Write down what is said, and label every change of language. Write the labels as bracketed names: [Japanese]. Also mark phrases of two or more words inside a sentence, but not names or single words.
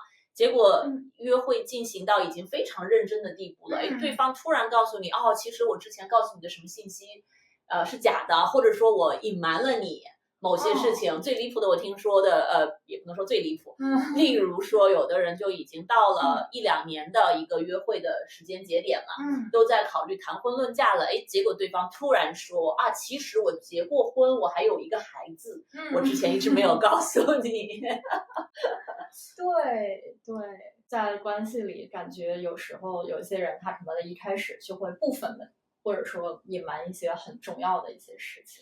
[Chinese] 結果約會進行到已經非常認真的地步了，對方突然告訴你，其實我之前告訴你的什麼信息，是假的，或者說我隱瞞了你某些事情。最離譜的我聽說的，也不能說最離譜，例如說有的人就已經到了1-2年的一個約會的時間節點了，都在考慮談婚論嫁了，結果對方突然說其實我結過婚，我還有一個孩子，我之前一直沒有告訴你。對，在關係裡感覺有時候有些人他可能一開始就會部分的或者說隱瞞一些很重要的一些事情。